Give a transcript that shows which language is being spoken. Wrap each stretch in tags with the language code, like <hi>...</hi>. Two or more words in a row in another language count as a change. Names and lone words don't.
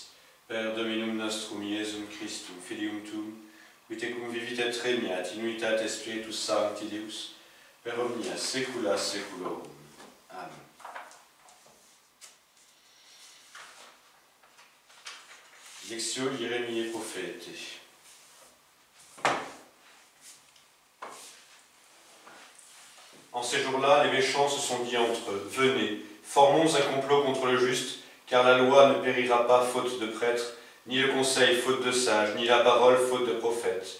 <la>Per Dominum nostrum Iesum Christum, Filium tuum, qui te cum vivit et regnat in unitate Spiritus Sancti Deus, per omnia saecula saeculorum. Amen. Lectio Ieremiae Prophete.</la> <fr>En ces jours-là, les méchants se sont dit entre eux, « Venez, formons un complot contre le juste, car la loi ne périra pas faute de prêtres, ni le conseil faute de sages, ni la parole faute de prophètes.</fr>